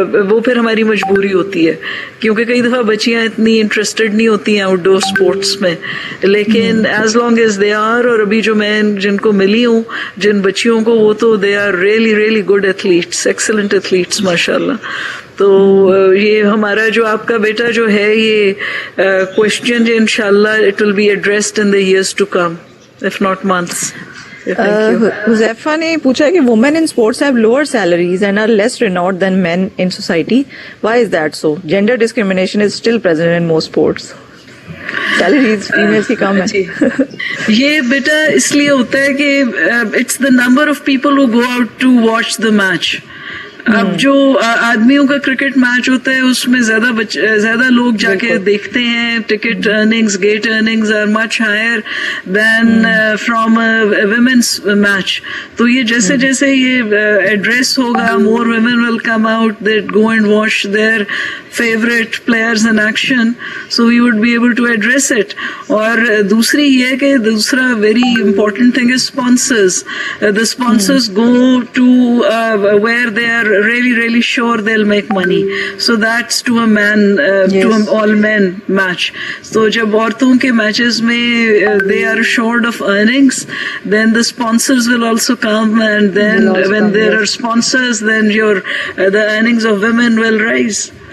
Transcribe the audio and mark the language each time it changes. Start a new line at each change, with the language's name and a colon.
Urdu: وہ پھر ہماری مجبوری ہوتی ہے, کیونکہ کئی دفعہ بچیاں اتنی انٹرسٹڈ نہیں ہوتی ہیں آؤٹ ڈور اسپورٹس میں, لیکن
English: as long as they are,
Urdu: اور ابھی جو میں جن کو ملی ہوں جن بچیوں کو, وہ تو
English: they are really good athletes, excellent athletes
Urdu: ماشاء اللہ. تو یہ ہمارا جو آپ کا بیٹا جو ہے
English: یہ کوشچن انشاءاللہ it will be addressed in the years to come if not months.
Urdu: Huzaifa نے پوچھا کہ
English: women in sports have lower salaries and are less renowned than men in society. Why is that so? Gender discrimination is still present in most sports. Salaries females
Urdu: کی کم ہے. یہ بیٹا اس لیے ہوتا ہے کہ
English: it's the number of people who go out to watch the match.
Urdu: اب جو آدمیوں کا کرکٹ میچ ہوتا ہے اس میں زیادہ لوگ جا کے دیکھتے ہیں, ticket earnings,
English: Gate earnings are much higher than from women's match.
Urdu: تو یہ جیسے جیسے یہ ایڈریس ہوگا,
English: More women will come out that go and watch their favorite players in action, so we would be able to address it.
Urdu: اور دوسری یہ کہ دوسرا
English: very important thing is sponsors. The sponsors go to where they are really sure they'll make money. So that's to a man, to an all men match. So
Urdu: جب عورتوں کے matches میں
English: they are assured of earnings, then the sponsors will also come, and then when there are sponsors, then the earnings of women will rise.